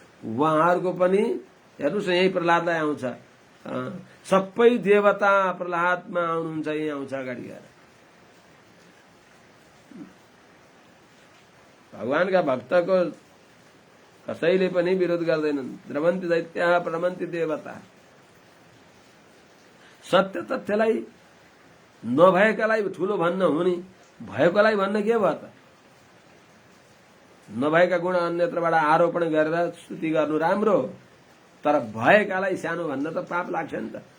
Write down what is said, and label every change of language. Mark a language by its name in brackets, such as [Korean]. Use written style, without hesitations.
[Nepali] उहाँहरूको पनि हेर्नुहोस् यही प्रहलादलाई आउँछ सबै देवता प्रहलादमा आउनुहुन्छ यही आउँछ अगाडि गएर। भगवानका भक्तको कसैले पनि विरोध गर्दैनन्। [Sanskrit] द्रवन्ति दैत्याः प्रणमन्ति देवता। [Nepali] सत्य तथ्यलाई नभएकालाई ठूलो भन्न हुने भएकोलाई भन्न के भयो त। नभएका गुण अन्यत्रबाट आरोपण गरेर स्तुति गर्नु राम्रो तर भएकालाई सानो भन्न त पाप लाग्छ नि त।